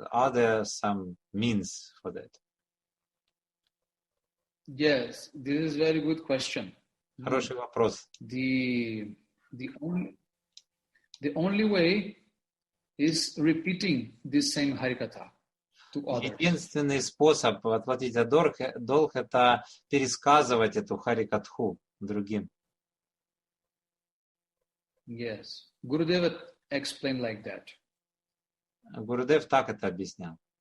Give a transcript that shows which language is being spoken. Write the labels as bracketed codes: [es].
[en] Are there some means for that? Yes, this is very good question. [ru] Хороший вопрос. [en] The only way is repeating this same Harikatha to others. [ru] Единственный способ отплатить за долг — это пересказывать эту Харикатху другим. [en] Yes, Gurudeva explained like that. [ru] Гурудев так это объяснял.